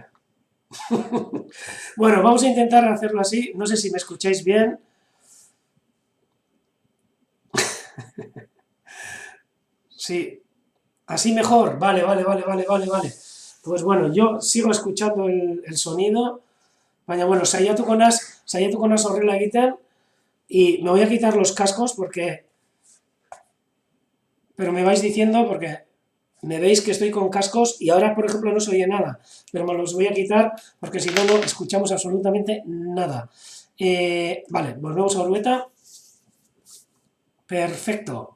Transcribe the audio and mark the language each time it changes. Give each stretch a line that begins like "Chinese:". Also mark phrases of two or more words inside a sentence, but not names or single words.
Spanish: Bueno, vamos a intentar hacerlo así. No sé si me escucháis bien. Sí, así mejor. Vale. Pues bueno, yo sigo escuchando el sonido.
Basque: Baina, bueno, saiatuko naz horrela egiten.
Spanish: Y me voy a quitar los cascos porque... Pero me vais diciendo porque me veis que estoy con cascos y ahora, por ejemplo, no se oye nada. Pero me los voy a quitar porque si no, no escuchamos absolutamente nada. Vale, volvemos a Orueta.